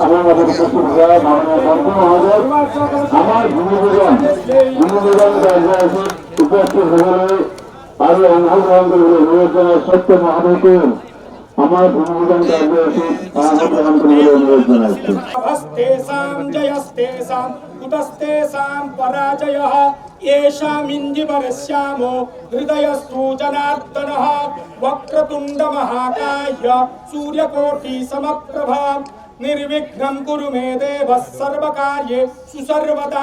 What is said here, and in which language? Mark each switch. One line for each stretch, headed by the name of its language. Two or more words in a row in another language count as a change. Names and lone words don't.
Bangla: আমার মাঝে উপস্থিত হওয়া মাননীয় মন্ত্রী মহোদয় আমার ভূমিপূজন কার্যসূচী উপস্থিত হয়ে আরো অংশগ্রহণ করবে অনুরোধ জানাই সত্য মহাদেবকে আমার ভূমিপূজন কার্যসূচী অংশগ্রহণ করবে অনুরোধ জানাচ্ছি।
Sanskrit: कुतस्तेषां पराजयः येषामिञ्जिवरस्यामो हृदयस्तु जनार्दनः वक्रतुण्डमहाकाय सूर्यकोटिसमप्रभा निर्विघ्नं कुरु मे देवः सर्वकार्येषु सर्वदा।